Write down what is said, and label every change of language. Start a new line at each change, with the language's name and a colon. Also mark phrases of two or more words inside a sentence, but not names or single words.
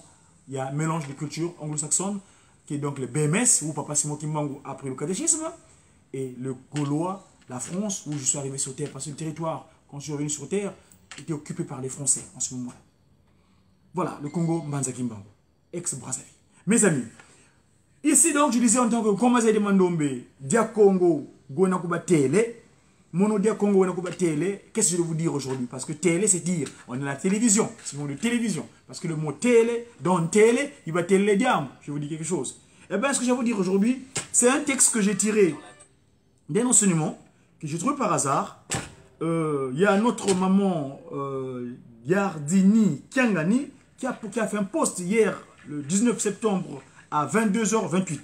French: Il y a un mélange de culture anglo-saxonne, qui est donc le BMS, où Papa Simon Kimbangu a pris le catéchisme, et le Gaulois, la France, où je suis arrivé sur terre, parce que le territoire, quand je suis revenu sur terre, était occupé par les Français en ce moment-là. Voilà, le Congo Mbanza Kimbangu, ex-Brazzaville. Mes amis, ici donc, je disais en tant que Komaze de Mandombe, Dia Congo, Gonakuba Tele, Mono Dia Congo, Gonakuba Tele, qu'est-ce que je vais vous dire aujourd'hui? Parce que télé, c'est dire, on est à la télévision, c'est le mot de télévision. Parce que le mot télé, dans télé, il va télé les diamants. Je vais vous dire quelque chose. Eh bien, ce que je vais vous dire aujourd'hui, c'est un texte que j'ai tiré d'un enseignement que j'ai trouvé par hasard. Il y a notre maman Gardini Kiangani qui a fait un post hier, le 19 septembre, à 22h28.